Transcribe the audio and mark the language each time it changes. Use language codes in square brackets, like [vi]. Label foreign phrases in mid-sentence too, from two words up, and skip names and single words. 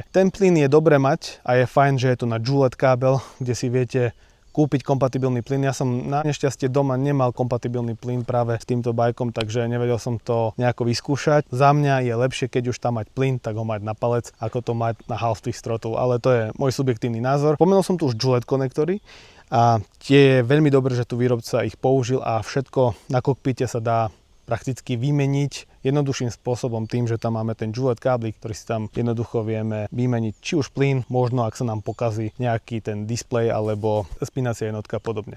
[sk] Ten plyn je dobre mať a je fajn, že je tu na Julet kábel, kde si viete kúpiť kompatibilný plyn. Ja som na nešťastie doma nemal kompatibilný plyn práve s týmto bajkom, takže nevedel som to nejako vyskúšať. Za mňa je lepšie, keď už tam mať plyn, tak ho mať na palec, ako to mať na [en] half twist throttle, [sk] ale to je môj subjektívny názor. Pomenul som tu už Julet konektory a tie je veľmi dobré, že tu výrobca ich použil a všetko na kokpite sa dá prakticky vymeniť jednoduchším spôsobom tým, že tam máme ten Julet káblik, ktorý si tam jednoducho vieme vymeniť či už plyn, možno ak sa nám pokazí nejaký ten displej alebo spínacia jednotka a podobne.